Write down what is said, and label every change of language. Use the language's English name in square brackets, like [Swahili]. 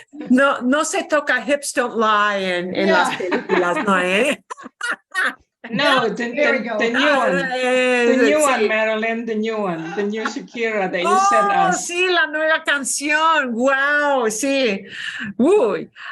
[Spanish] no se toca Hips Don't Lie en las películas, ¿no? [English] No, the new one. The new [Spanish] Sí. [English] one, Marilyn, the new one. The new Shakira that you sent us. [Spanish] Sí, la nueva canción. Wow, sí. Uy.